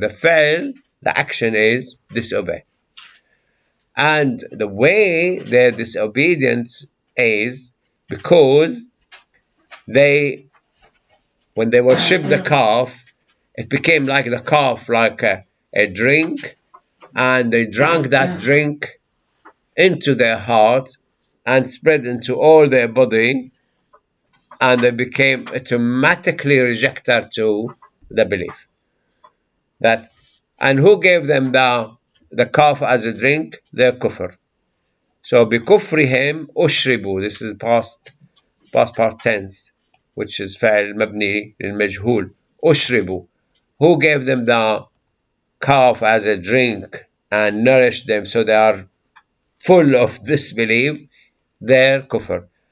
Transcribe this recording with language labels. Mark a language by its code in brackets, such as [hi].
[en] The fail, the action is disobey. And the way their disobedience is because when they worship the calf, it became like the calf, like a drink, and they drank that drink into their heart and spread into all their body, and they became automatically rejected to the belief. And who gave them the calf as a drink? Their kufr. [ar] So بكفرهم أشربوا. [en] This is past part tense, which is [ar] فعل مبني للمجهول. أشربوا. [en] Who gave them the calf as a drink and nourished them so they are full of disbelief? Their kufr.